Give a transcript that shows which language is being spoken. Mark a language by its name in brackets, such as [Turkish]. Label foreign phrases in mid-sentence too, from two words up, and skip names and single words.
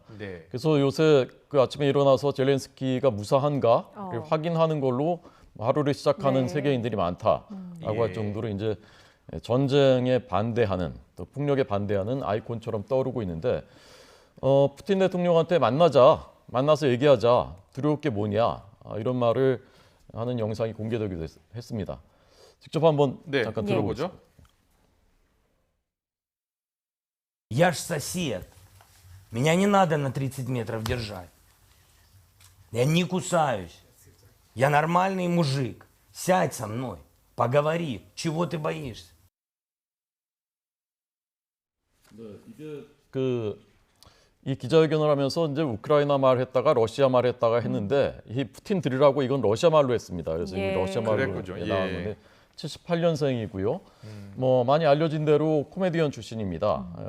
[Korean] 그래서 요새 그 아침에 일어나서 젤렌스키가 무사한가를 확인하는 걸로 하루를 시작하는 세계인들이 많다라고 할 정도로 이제 전쟁에 반대하는 또 폭력에 반대하는 아이콘처럼 떠오르고 있는데 푸틴 대통령한테 만나서 얘기하자 두려울 게 뭐냐 이런 말을 하는 영상이 공개되기도 했습니다. 직접 한번 잠깐 들어보죠. [Russian] Я ж сосед. Меня не надо на 30 метров держать. Я не кусаюсь. Я нормальный мужик. Сядь со мной. Поговори. Чего ты боишься? [Korean] 이 기자회견을 하면서 이제 우크라이나 말 했다가 러시아 말 했다가 했는데 이 푸틴 들으라고 이건 러시아 말로 했습니다. 그래서 이 러시아 말로 나왔는데 78년생이고요. 뭐 많이 알려진 대로 코미디언 출신입니다.